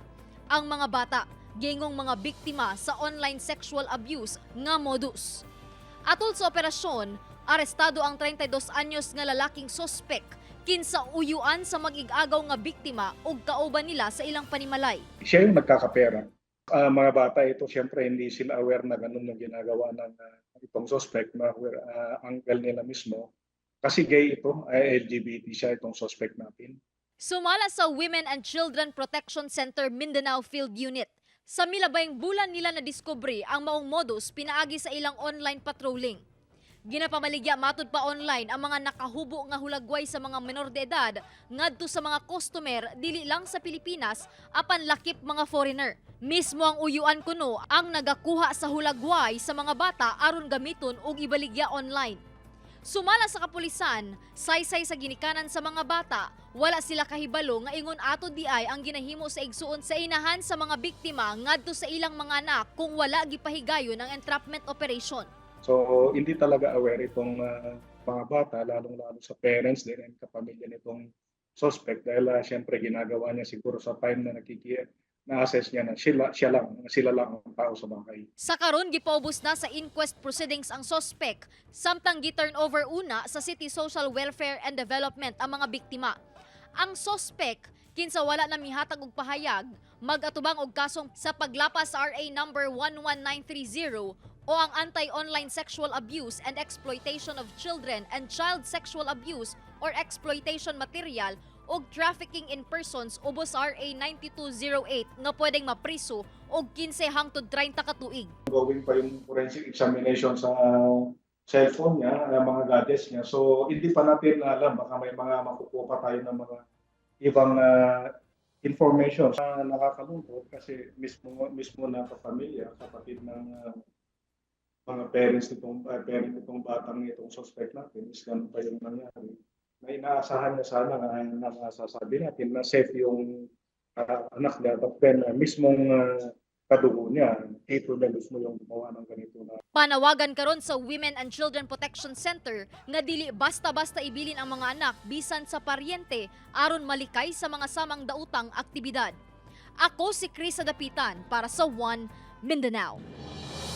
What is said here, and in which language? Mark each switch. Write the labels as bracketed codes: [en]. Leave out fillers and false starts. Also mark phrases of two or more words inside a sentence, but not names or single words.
[ceb] Ang mga bata gingong mga biktima sa online sexual abuse nga modus. Atol sa operasyon, arestado ang 32 anyos nga lalaking sospek kinsa uyuan sa mag-ig-agaw nga biktima ug kauban nila sa ilang panimalay. [tl] Siya yung nagkakapera. Mga bata ito, siyempre hindi sila aware na ganun yung ginagawa ng itong suspect na uncle nila mismo. Kasi gay ito, LGBT siya itong suspect natin. [ceb] Sumala sa Women and Children Protection Center Mindanao Field Unit. Sa milabayng bulan nila na-discovery ang maong modus pinaagi sa ilang [en] online patrolling. [ceb] Ginapamaligya matud pa online ang mga nakahubo nga hulagway sa mga menor de edad ngadto sa mga customer dili lang sa Pilipinas apan lakip mga foreigner. Mismo ang uyuan kuno ang nagakuha sa hulagway sa mga bata aron gamiton og ibaligya online. Sumala sa kapulisan, saysay sa ginikanan sa mga bata, wala sila kahibalo nga ingon ato di ay ang ginahimo sa igsuon sa inahan sa mga biktima ngadto sa ilang mga anak kung wala gipahigayon ang [en] entrapment operation. [tl] So hindi talaga aware itong mga bata, lalong-lalo sa parents din and kapamilya nitong suspect dahil siyempre ginagawa niya siguro sa time na na-assess niya na sila lang ang tao sa bahay. [ceb] Sa karon gipaubos na sa [en] inquest proceedings [ceb] ang suspect, samtang gi-turn over una sa City Social Welfare and Development ang mga biktima. Ang suspect kinsa wala na mihatag og pahayag, mag-atubang og kasong sa paglapas sa RA number 11930 o ang Anti-Online Sexual Abuse and Exploitation of Children and Child Sexual Abuse or Exploitation Material o Trafficking in Persons ubos RA 9208 nga pwedeng mapriso og 15 hangtod 30 ka tuig. [tl] Gawin pa yung [en] forensic examination [tl] sa cellphone niya, mga gadgets niya. So hindi pa natin alam, baka may mga makukuha pa tayo ng mga ibang information. Nakakalungkot kasi mismo na kapamilya, kapatid ng mga parents nitong batang itong suspect natin is ganun pa yung nangyari. May inaasahan niya sana na nasasabi natin na safe yung anak niya, [en] but then [tl] mismong kadugo niya, ito na mismo yung gumawa ng ganito na. [ceb] Panawagan karon sa Women and Children Protection Center nga dili basta-basta ibilin ang mga anak bisan sa paryente aron malikay sa mga samang dautang aktibidad. Ako si Krisa Dapitan para sa One Mindanao.